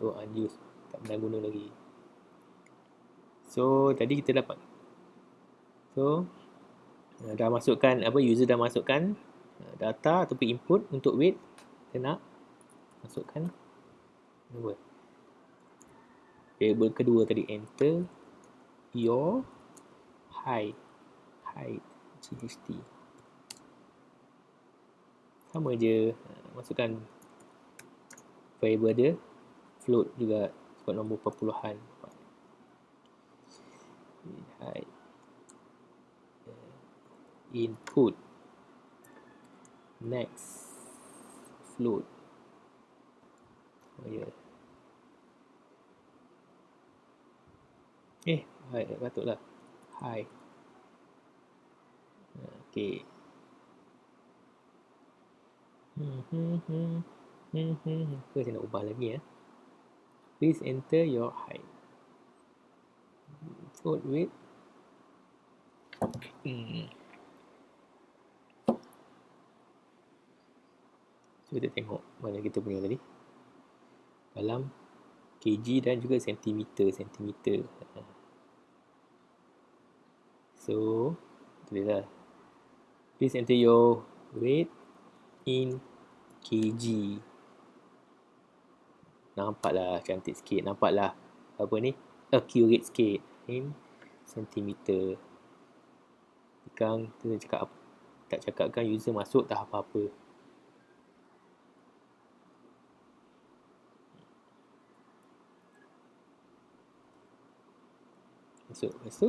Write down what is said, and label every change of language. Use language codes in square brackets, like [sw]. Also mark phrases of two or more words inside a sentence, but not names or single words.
[ms] Oh, unused. Tak pernah guna lagi. So, tadi kita dapat. So, dah masukkan apa, user dah masukkan data ataupun input untuk weight. Kita nak masukkan apa? Variable kedua tadi, [en] enter your height. GHT. [ms] Sama je, masukkan variable dia, float juga sebab nombor perpuluhan. [en] Height. Input. Next. Float. [ms] Oh ya. Height patutlah. Height. Okay. Apa saya nak ubah lagi ya? [en] Please enter your height. Float weight. [ms] So, kita tengok mana kita punya tadi. Dalam kg dan juga sentimeter. So, itulah. [en] Please enter your weight in kg. [ms] Nampaklah cantik sikit. Nampaklah apa ni? Accurate sikit. In sentimeter. Sekarang kita cakap, tak cakapkan user masuk tak apa-apa. Masuk.